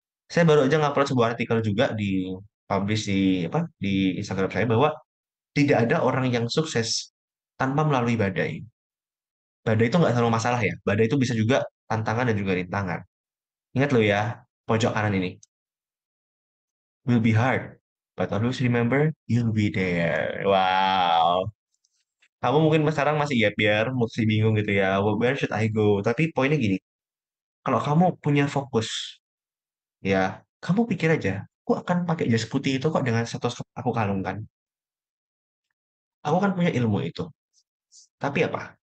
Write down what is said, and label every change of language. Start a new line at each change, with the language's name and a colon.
Indonesian: Saya baru aja ngupload sebuah artikel juga di publish di apa di Instagram saya bahwa tidak ada orang yang sukses tanpa melalui badai. Badai itu nggak selalu masalah ya. Badai itu bisa juga tantangan dan juga rintangan. Ingat lo ya, pojok kanan ini.
English: Will be hard, but always remember you'll be there. Wow.
Indonesian: Kamu mungkin sekarang masih gap year, masih bingung gitu ya.
English: Where should I go?
Indonesian: Tapi poinnya gini, kalau kamu punya fokus, ya, kamu pikir aja, aku akan pakai jas putih itu kok dengan stetoskop aku kalungkan. Aku kan punya ilmu itu. Tapi apa?